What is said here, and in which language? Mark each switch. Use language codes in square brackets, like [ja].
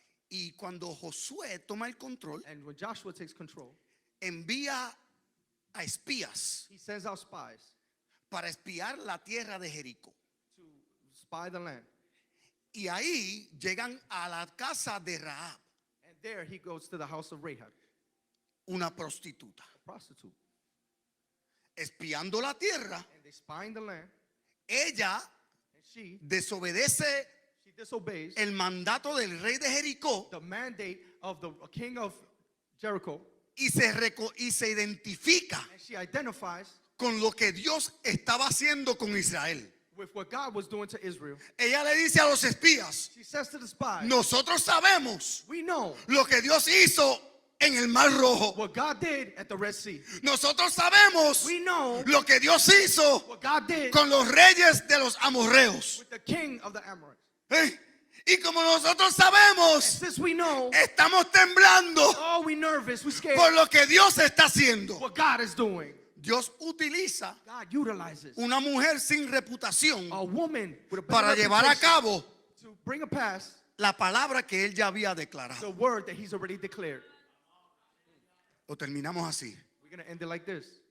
[es] Y cuando Josué toma el control, [en] And when Joshua takes control, [es] envía a espías [en] he sends out spies [es] para espiar la tierra de Jericó. [en] to spy the land. [es] Y ahí llegan a la casa de Rahab, [en] And there he goes to the house of Rahab, [es] una prostituta. [en] a prostitute. [es] Espiando la tierra, [en] And they spying the land, [es] ella [en] and she [es] desobedece [en] disobeys [es] el mandato del rey de Jericó [en] the mandate of the king of Jericho, [es] y se identifica [en] and she identifies [es] con lo que Dios estaba haciendo con Israel. [en] with what God was doing to Israel. [es] Ella le dice a los espías, [en] She says to the spies, [es] nosotros sabemos [en] we know [es] lo que Dios hizo en el Mar Rojo. [en] what God did at the Red Sea. [es] Nosotros sabemos [en] We know [es] lo que Dios hizo [en] what God did [es] con los reyes de los amorreos. [en] with the king of the Amorites. [es] Y como nosotros sabemos, [en] Since we know, [es] estamos temblando [en] oh, we nervous, we scared [es] por lo que Dios está haciendo. [en] what God is doing. [es] Dios utiliza [en] God utilizes [es] una mujer sin reputación [en] a woman with a bad [es] para llevar a [en] reputation [es] cabo [en] to bring a pass [es] la palabra que él ya había [en] the [es] declarado. [en] word that he's already declared. [es] Lo terminamos así. [en] We're going to end it like this.